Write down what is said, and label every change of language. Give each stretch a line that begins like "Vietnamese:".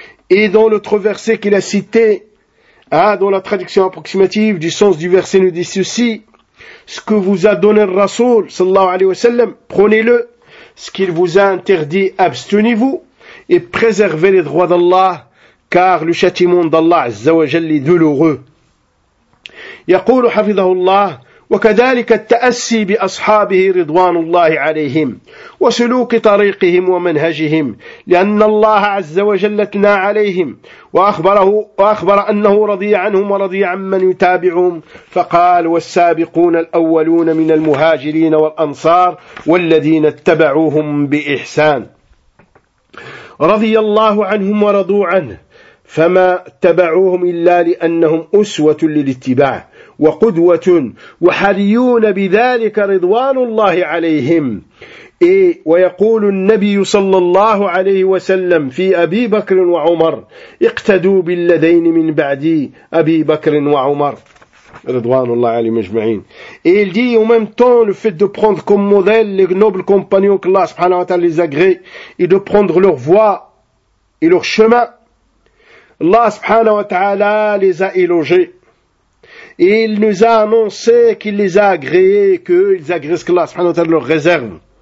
French: Et dans l'autre verset qu'il a cité, dans la traduction approximative du sens du verset nous dit ceci, ce que vous a donné le Rasoul, sallallahu alayhi wa sallam, prenez-le, ce qu'il vous a interdit, abstenez-vous, et préservez les droits d'Allah, car le châtiment d'Allah Azza wa Jalla est douloureux.
Arabic: يقول حفظه الله وكذلك التأسي بأصحابه رضوان الله عليهم وسلوك طريقهم ومنهجهم لأن الله عز وجل أثنى عليهم وأخبر أنه رضي عنهم ورضي عن من يتابعهم فقال والسابقون الأولون من المهاجرين والأنصار والذين اتبعوهم بإحسان رضي الله عنهم ورضوا عنه فما اتبعوهم إلا لأنهم أسوة للاتباع وقدوة وحريون بذلك رضوان الله عليهم ويقول النبي صلى الله عليه وسلم في أبي بكر وعمر اقتدوا بالذين من بعدي أبي بكر وعمر رضوان الله عليهم أجمعين.
French: Il dit, en même temps, le fait de prendre comme modèle les nobles compagnons que Allah subhanahu wa ta'ala les agrée et de prendre leur voie et leur chemin, Allah subhanahu wa ta'ala les a élogés. Et il nous a annoncé qu'il les a agréés, qu'ils agréent ce qu'Allah subhanahu wa ta'ala leur réserve.